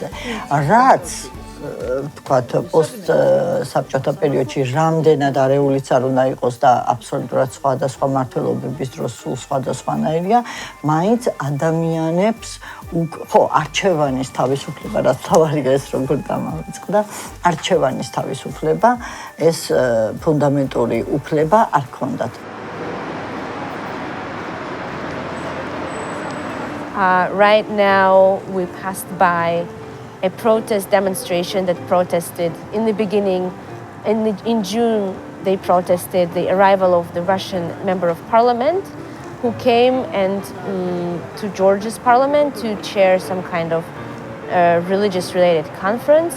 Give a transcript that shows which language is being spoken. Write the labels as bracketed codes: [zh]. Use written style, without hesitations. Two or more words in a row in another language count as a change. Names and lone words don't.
[ka] რაც თქვათ პოსტ საბჭოთა პერიოდში რამდენად არეულიც არ უნდა იყოს და აბსოლუტურად სხვადასხვა მმართველობების დროს სულ სხვადასხვანაირია, მაინც ადამიანებს ხო, არჩევანის თავისუფლება, რაც თავარი ეს როგორ დამავიწყდა, არჩევანის თავისუფლება, ეს ფუნდამენტური უფლება არ ქონდათ. [en] Right now, we passed by a protest demonstration that protested in the beginning. In June, they protested the arrival of the Russian member of parliament who came to Georgia's parliament to chair some kind of religious-related conference.